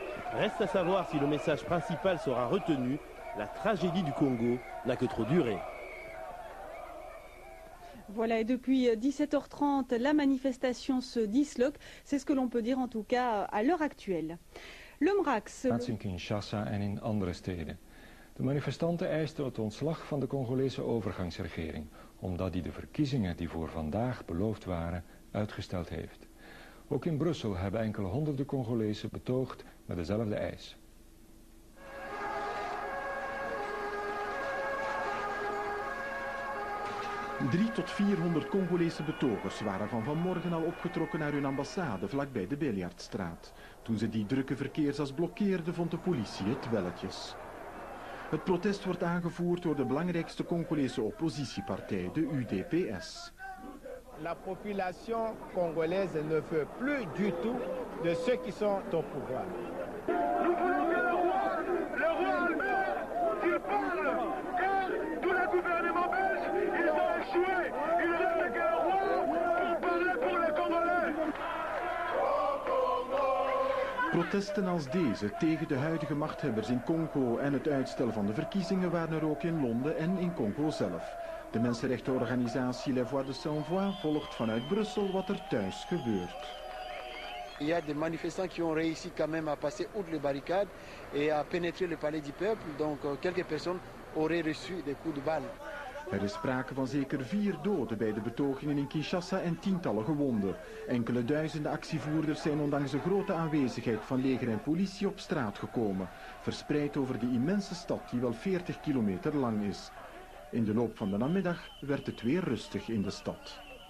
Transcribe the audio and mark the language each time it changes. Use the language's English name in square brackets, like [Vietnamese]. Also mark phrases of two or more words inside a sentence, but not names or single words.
[French] Reste à savoir si le message principal sera retenu. La tragédie du Congo n'a que trop duré. Voilà, et depuis 17h30, la manifestation se disloque. C'est ce que l'on peut dire en tout cas à l'heure actuelle. Le MRAX... [Dutch] In Kinshasa en in andere steden. De manifestanten eisten het ontslag van de Congolese overgangsregering, omdat die de verkiezingen die voor vandaag beloofd waren, uitgesteld heeft. Ook in Brussel hebben enkele honderden Congolezen betoogd met dezelfde eis. tot 400 Congolese betogers waren vanmorgen al opgetrokken naar hun ambassade vlakbij de Biljartstraat. Toen ze die drukke verkeersas blokkeerden, vond de politie het welletjes. Het protest wordt aangevoerd door de belangrijkste Congolese oppositiepartij, de UDPS. [French] La population congolaise ne veut plus du tout de ceux qui sont au pouvoir. Nous voulons que le roi Albert, qu'il parle, car tous les gouvernements belges, ils ont échoué. Il reste qu'un roi pour parler pour les Congolais. [Dutch] Protesten als deze tegen de huidige machthebbers in Congo en het uitstel van de verkiezingen waren er ook in Londen en in Congo zelf. De mensenrechtenorganisatie Les Voix de Sans Voix volgt vanuit Brussel wat er thuis gebeurt. [French] Il y a des manifestants qui ont réussi quand même à passer outre les barricades et à pénétrer le palais du peuple, donc quelques personnes auraient reçu des coups de balle. [Dutch] Er is sprake van zeker 4 doden bij de betogingen in Kinshasa en tientallen gewonden. Enkele duizenden actievoerders zijn ondanks de grote aanwezigheid van leger en politie op straat gekomen, verspreid over de immense stad die wel 40 kilometer lang is. In de loop van de namiddag werd het weer rustig in de stad.